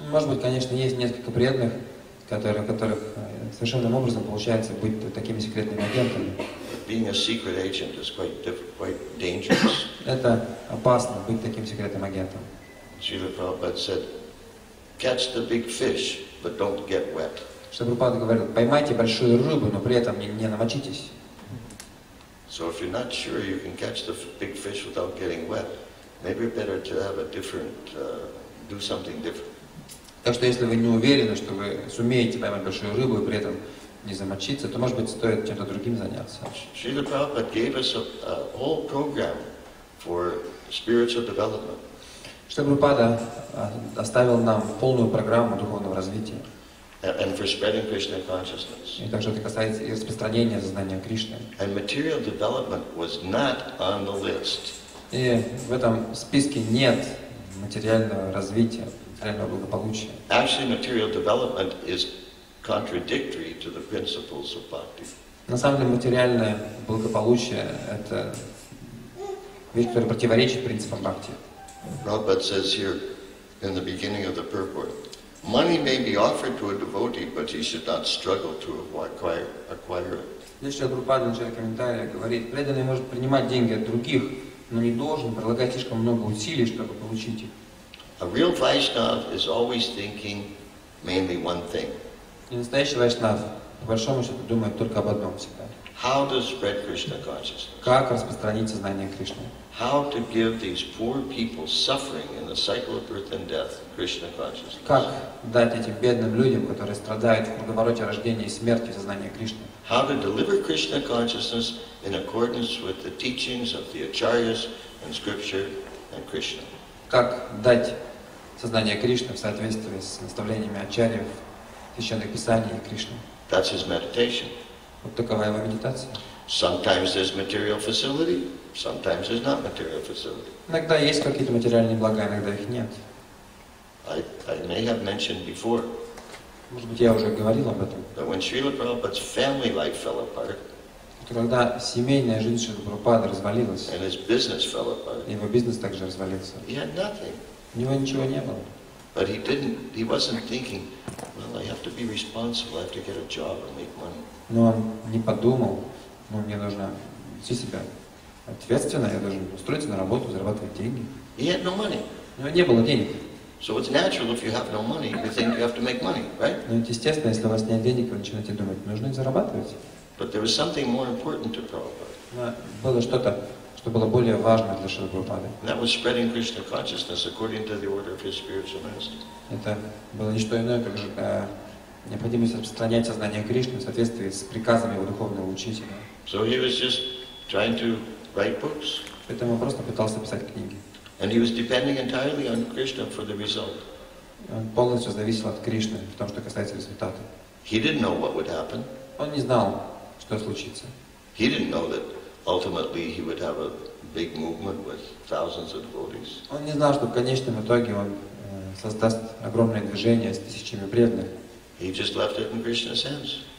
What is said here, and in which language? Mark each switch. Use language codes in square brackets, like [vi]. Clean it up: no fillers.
[ru] Может быть, конечно, есть несколько преданных, которых совершенным образом получается быть такими секретными агентами. [en] Being a secret agent is quite dangerous. [ru] Это опасно, быть таким секретным агентом. [en] Srila Prabhupada said, catch the big fish, but don't get wet. [ru] Прабхупада говорил, поймайте большую рыбу, но при этом не намочитесь. [en] So if you're not sure you can catch the big fish without getting wet, maybe better to have a different, do something different. [ru] Так что если вы не уверены, что вы сумеете поймать большую рыбу и при этом не замочиться, то, может быть, стоит чем-то другим заняться. [en] Srila Prabhupada gave us a whole program for spiritual development. [ru] Прабхупада оставил нам полную программу духовного развития. [en] and for spreading Krishna consciousness. [ru] И также это касается и распространения сознания Кришны. [en] And material development was not on the list. [ru] И в этом списке нет материального развития, материального благополучия. [en] Actually, material development is contradictory to the principles of bhakti. [ru] На самом деле материальное благополучие – это вещь, которая противоречит принципам бхакти. [en] Prabhupada says here in the beginning of the purport, money may be offered to a devotee, but he should not struggle to acquire it. [ru] Здесь Прабхупада в начале комментария говорит, преданный может принимать деньги от других, но не должен прилагать слишком много усилий, чтобы получить их. [en] A real Vaishnava is always thinking mainly one thing. [ru] И настоящий вайшнав, по большому счету, думает только об одном всегда. [en] How to spread Krishna consciousness. [ru] Как распространить сознание Кришны. [en] How to give these poor people suffering in the cycle of birth and death Krishna consciousness. [ru] Как дать этим бедным людям, которые страдают в круговороте рождения и смерти, сознание Кришны. [en] How to deliver Krishna consciousness in accordance with the teachings of the acharyas and scripture and Krishna. [ru] Как дать сознание Кришны в соответствии с наставлениями ачарьев, священных писаний и Кришны. [en] That's his meditation. [ru] Вот такова его медитация. [en] Sometimes there's material facility, sometimes there's not material facility. [ru] Иногда есть какие-то материальные блага, иногда их нет. [en] I may have mentioned before [ru] Может быть, я уже говорил об этом. [en] that when Srila Prabhupada's family life fell apart [ru] Когда семейная жизнь Шрилы Прабхупады развалилась, [en] and his business fell apart, [ru] и его бизнес также развалился, [en] he had nothing. [ru] у него ничего не было. [en] But he wasn't thinking, well, I have to be responsible, I have to get a job and make money. [ru] Но он не подумал, мне нужно вести себя ответственно, я должен устроиться на работу, зарабатывать деньги. [en] He had no money. [ru] У него не было денег. [en] So it's natural if you have no money, you think you have to make money, right? [ru] Но это естественно, если у вас нет денег, вы начинаете думать, нужно их зарабатывать. [en] But there was something more important to Prabhupada. [ru] Но было что-то, что было более важно для Шрилы Прабхупады. [en] And that was spreading Krishna consciousness according to the order of his spiritual master. [ru] Это было не что иное, как же необходимость распространять сознание Кришны в соответствии с приказами его духовного учителя. [en] So he was just trying to write books. [ru] Поэтому он просто пытался писать книги. [en] And he was depending entirely on Krishna for the result. [ru] Он полностью зависел от Кришны в том, что касается результата. [en] He didn't know what would happen. [ru] Он не знал, что случится. [en] He didn't know that ultimately he would have a big movement with thousands of devotees. [ru] Он не знал, что в конечном итоге он создаст огромное движение с тысячами преданных. [en] He just left it in Krishna's hands.